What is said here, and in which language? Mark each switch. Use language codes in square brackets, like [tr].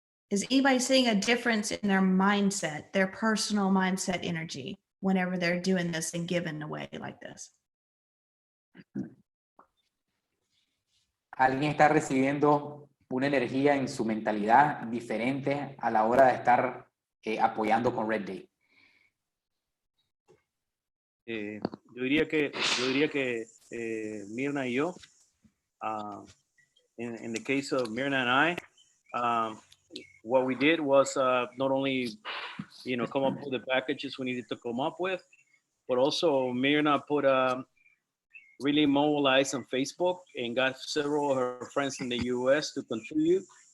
[en] Is anybody seeing a difference in their mindset, their personal mindset energy, whenever they're doing this and giving away like this? [es] ¿Alguien está recibiendo una energía en su mentalidad diferente a la hora de estar apoyando con Red Day? Yo diría que Mirna y yo, [en] in the case of Mirna and I, what we did was not only, come up with the packages we needed to come up with, but also Mirna put really mobilized on Facebook and got several of her friends in the US to contribute.